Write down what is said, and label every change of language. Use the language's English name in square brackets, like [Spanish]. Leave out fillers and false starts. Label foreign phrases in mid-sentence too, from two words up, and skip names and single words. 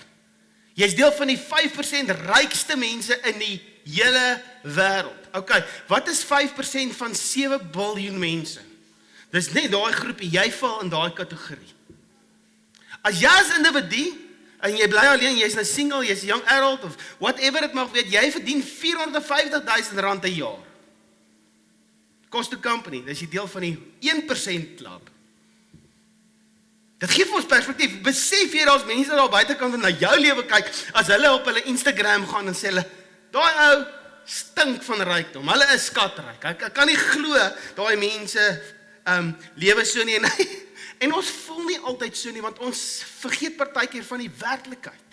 [Afrikaans] Jy's deel van die 5% rykste mense in die hele wêreld. Okay, wat is 5% van 7 biljoen mense? Dis net daai groepie, jy val in daai kategorie. As jy as individu, en jy bly alleen, jy's nou single, jy's [English] young adult, [Afrikaans] of whatever dit mag weet, jy verdien R450,000 'n jaar. [English] Cost to company, [Afrikaans] dis jy deel van die 1% klub. Dit gee vir ons perspektief, besef jy daar's mense daar buitekant wat na jou lewe kyk, as hulle op hulle Instagram gaan en sê hulle, daai ou stink van rykdom, hulle is skatryk, ek kan nie glo, daai mense lewe so nie, en ons voel nie altyd so nie, want ons vergeet partykeer van die werklikheid.